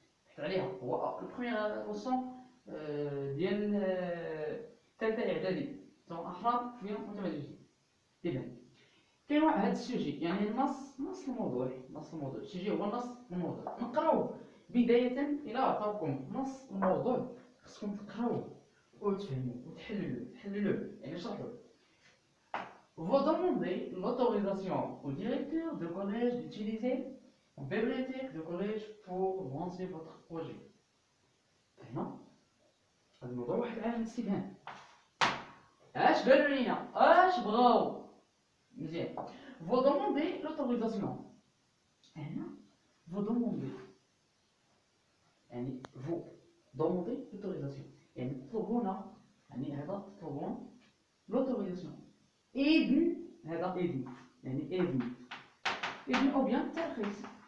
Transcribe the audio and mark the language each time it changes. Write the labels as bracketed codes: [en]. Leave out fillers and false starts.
[ar] حط عليها هو البروميير لوسون ديال ثالثه اعدادي، سواء احرار ديال متمدرسين. اذا كاين واحد هذا السوجي، يعني نص الموضوع السوجي هو نص الموضوع. نقراوه بداية إلى عطاوكم نص الموضوع، خصكم تقراوه وتفهموه وتحللوه يعني نشرحوه. [fr] Vous demandez l'autorisation au directeur de collège d'utiliser une bibliothèque de collège pour lancer votre projet. [ar] هنا هذا الموضوع واحد علامة استفهام. اش قالوا لينا؟ اش بغاو؟ مزيان. [fr] Vous demandez l'autorisation. [ar] هنا [fr] vous demandez [ar] يعني [fr] vous demandez l'autorisation، [ar] يعني تطلبون، يعني هذا تطلبون l'autorisation. إذن، هذا إذن يعني إذن أو بيان ترخيص.